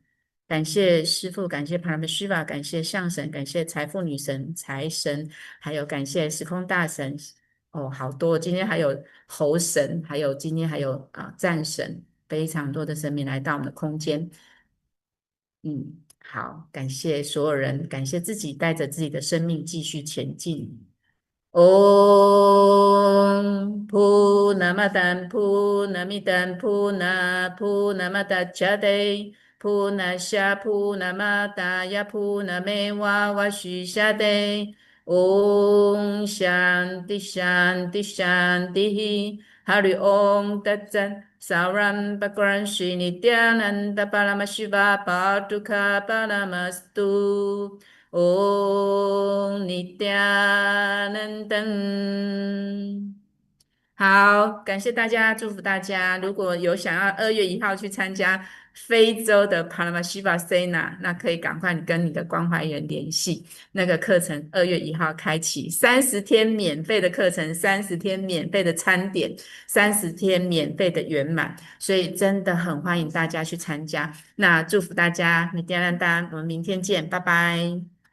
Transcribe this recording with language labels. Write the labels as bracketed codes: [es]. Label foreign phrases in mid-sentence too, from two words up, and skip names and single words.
[zh] 感谢师父，感谢 Paramashiva， 感谢象神，感谢财富女神、财神，还有感谢时空大神。哦，好多！今天还有猴神，还有今天还有战神，非常多的神明来到我们的空间。好，感谢所有人，感谢自己带着自己的生命继续前进。 [sa] Om Purnamadan Purnamidam Purnamudachyate Purnasya Purnamadaya Purnameva Vashishyate Om Shanti Shanti Shanti Hari Om Tat Sat Saram Bhagavan Shri Nityananda Paramashiva Paduka Paramastu Om Nityanandam。 [zh] 好，感谢大家，祝福大家。如果有想要2月1号去参加非洲的 Paramashiva Sena， 那可以赶快跟你的关怀员联系。那个课程2月1号开启，30天免费的课程，30天免费的餐点，30天免费的圆满，所以真的很欢迎大家去参加。那祝福大家，你点亮单，我们明天见，拜拜。